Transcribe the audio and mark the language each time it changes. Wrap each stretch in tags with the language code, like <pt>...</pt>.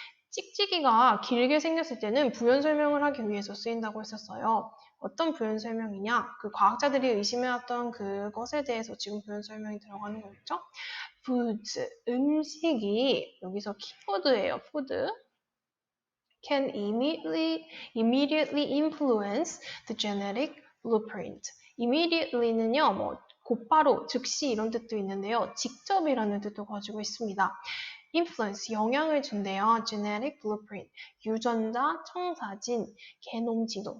<ko>찍찍이가 길게 생겼을 때는 부연 설명을 하기 위해서 쓰인다고 했었어요. 어떤 부연 설명이냐? 그 과학자들이 의심해왔던 그것에 대해서 지금 부연 설명이 들어가는 거겠죠? foods, 음식이, 여기서 키워드예요, food.</ko> <en>can immediately influence the genetic blueprint.</en> <ko>immediately는요, 곧바로, 즉시 이런 뜻도 있는데요. 직접이라는 뜻도 가지고 있습니다. influence, 영향을 준대요. genetic blueprint, 유전자 청사진, 게놈 지도.</ko>